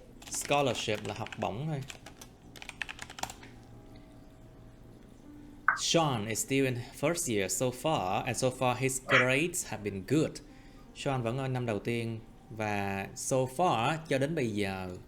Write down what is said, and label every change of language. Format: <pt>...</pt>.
<vi>Scholarship là học bổng thôi.</vi> <en>Sean is still in first year so far, and so far his grades have been good.</en> <vi>Sean vẫn ở năm đầu tiên và</vi> <en>so far</en> <vi>cho đến bây giờ.</vi>